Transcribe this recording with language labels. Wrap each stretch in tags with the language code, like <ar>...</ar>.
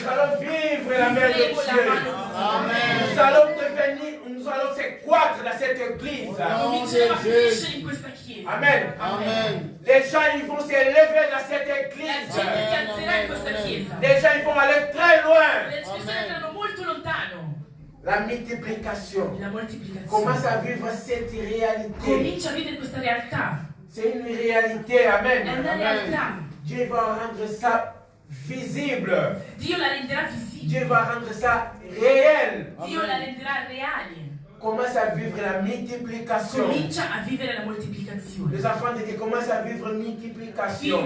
<fr>nous allons vivre la main de Dieu. Nous allons devenir, nous allons se croître dans cette église.</fr> <it>cominceremo a crescere in questa chiesa.</it> <fr>Amen.</fr> <it>Amen.</it> <fr>Les gens, ils vont se lever dans cette</fr> <it>La</it> <fr>église.</fr> <it>gente si alzerà in questa chiesa.</it> <fr>Les gens, ils vont aller très loin.</fr> <it>Le persone andranno molto lontano.</it> <fr>La multiplication.</fr> <it>La moltiplicazione.</it> <fr>Commence à vivre cette réalité.</fr> <it>Comincia a vivere questa realtà.</it> <fr>C'est une réalité.</fr> <it>È</it> <fr>Amen.</fr> <it>una realtà.</it> <fr>Dieu va rendre ça visible.</fr> <it>Dio la renderà visibile.</it> <fr>Dieu va rendre ça réel.</fr> <it>Dio la renderà reale.</it> <fr>Commence à vivre la multiplication.</fr> <it>Comincia a vivere la moltiplicazione.</it> <fr>Les enfants de Dieu commencent à vivre multiplication.</fr>